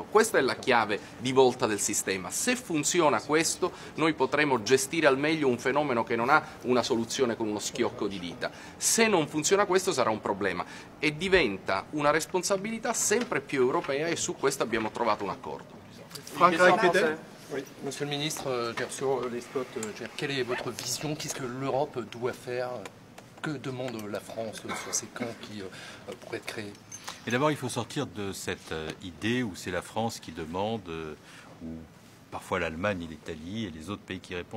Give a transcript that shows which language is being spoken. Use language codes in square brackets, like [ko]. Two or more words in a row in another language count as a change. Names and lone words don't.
[it] Questa è la chiave di volta del sistema. Se funziona questo, noi potremo gestire al meglio un fenomeno che non ha una soluzione con uno schiocco di dita. Se non funziona questo sarà un problema e diventa una responsabilità sempre più europea e su questo abbiamo trovato un accordo. [de] Frankreich, bitte. [fr] Oui, Monsieur le Ministre, sur les spots, quelle est votre vision? Qu'est-ce que l'Europe doit faire? Que demande la France sur ces camps qui pourraient être créés? Et d'abord, il faut sortir de cette idée où c'est la France qui demande, ou parfois l'Allemagne et l'Italie et les autres pays qui répondent.